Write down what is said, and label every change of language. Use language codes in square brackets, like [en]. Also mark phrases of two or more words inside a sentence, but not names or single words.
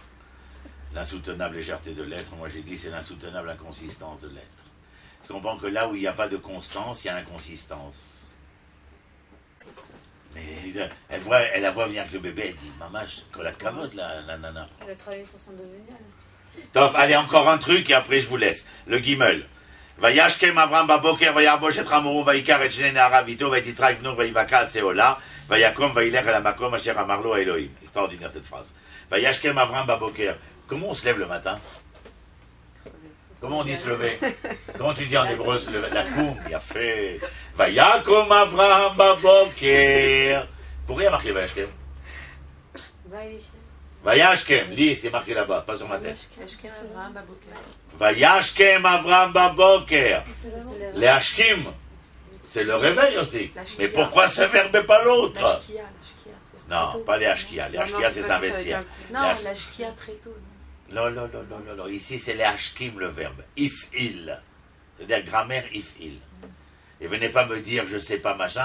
[fr] L'insoutenable légèreté de l'être, moi j'ai dit, c'est l'insoutenable inconsistance de l'être. Je comprends que là où il n'y a pas de constance, il y a inconsistance. Mais elle la voit venir avec le bébé, elle dit, maman, je la cavote, la nana. Elle a travaillé sur son devenir. Donc, allez, encore un truc et après je vous laisse. Le Gimel. [he] וישכם אברהם בבוקר וירבוש את חמורו ויקר את שני נעריו איתו ואת יצחק בנו ויבקע עצי עולה ויקום וילך אל המקום אשר אמר לו האלוהים. [fr] Extraordinaire cette phrase. [he] וישכם אברהם בבוקר. [fr] Comment on se lève le matin? Comment on dit se lever? Comment tu dis en hébreu se lever? La koum, il a fait. [he] ויקום אברהם בבוקר. [fr] Pourquoi il y a marqué [he] וישכם? וישכם, לי [fr] c'est marqué là-bas, pas sur ma tête. [he] וישכם אברהם בבוקר. להשכים, [fr] c'est le réveil aussi. Mais pourquoi ce verbe et pas l'autre? Non, pas les ashkia. Les ashkia, c'est s'investir. Non, la shkia très tôt. Non. Ici, c'est les ashkim, le verbe. If il. C'est-à-dire grammaire if-il. Et venez pas me dire je sais pas machin.